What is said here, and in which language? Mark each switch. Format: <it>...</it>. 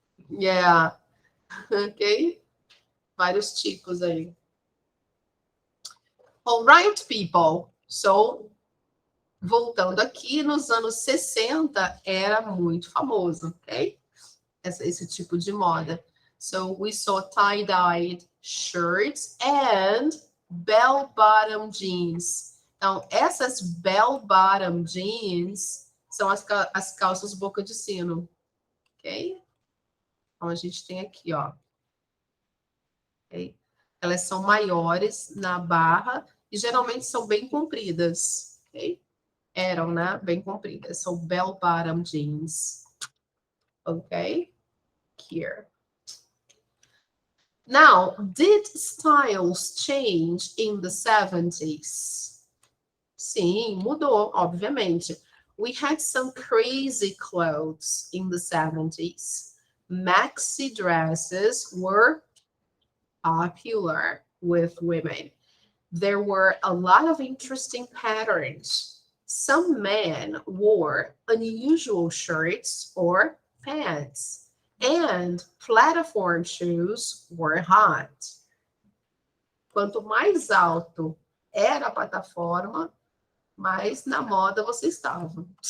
<en>Yeah.</en> <pt>Ok? Vários tipos aí.</pt> <en>Alright, people.</en> <pt>So, voltando aqui, nos anos 60 era muito famoso, ok? Esse tipo de moda.</pt> <en>So, we saw tie-dyed shirts and bell-bottom jeans.</en> <pt>Então, essas bell-bottom jeans são as calças boca de sino, ok? Então, a gente tem aqui, ó. Okay? Elas são maiores na barra e geralmente são bem compridas, ok? Eram, né? Bem compridas. São bell-bottom jeans. Ok?</pt> <en>Here. Now, did styles change in the 70s?</en> <pt>Sim, mudou, obviamente.</pt> <en>We had some crazy clothes in the 70s. Maxi dresses were popular with women. There were a lot of interesting patterns. Some men wore unusual shirts or pants, and platform shoes were hot.</en> <pt>Quanto mais alto era a plataforma, mais na moda você estava.</pt>